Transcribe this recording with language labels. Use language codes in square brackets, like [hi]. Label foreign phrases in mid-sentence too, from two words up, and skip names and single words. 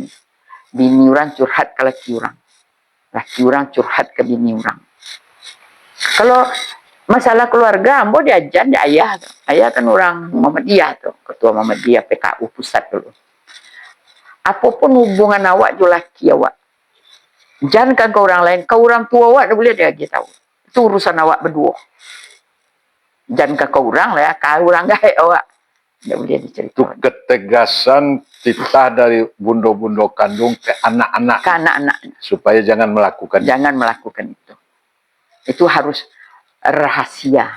[id] Bini orang curhat ke laki orang. Laki orang curhat ke bini orang. [min] Kalau masalah keluarga, ambo diajar di ayah. [id] Ayah kan orang Muhammadiyah tuh, ketua Muhammadiyah PKU pusat dulu. [min] Apapun hubungan awak jo laki awak. Jangan ke orang lain, ke orang tua awak dah boleh dia tahu. [id] Itu urusan awak berdua. [min] Jangan ke orang lah ya, ke orang gaib awak. [id] Dah boleh diceritakan. Itu ketegasan titah dari bundo-bundo kandung ke anak-anak. Ke anak-anak. Supaya jangan melakukan. Jangan melakukan itu. Itu harus rahasia.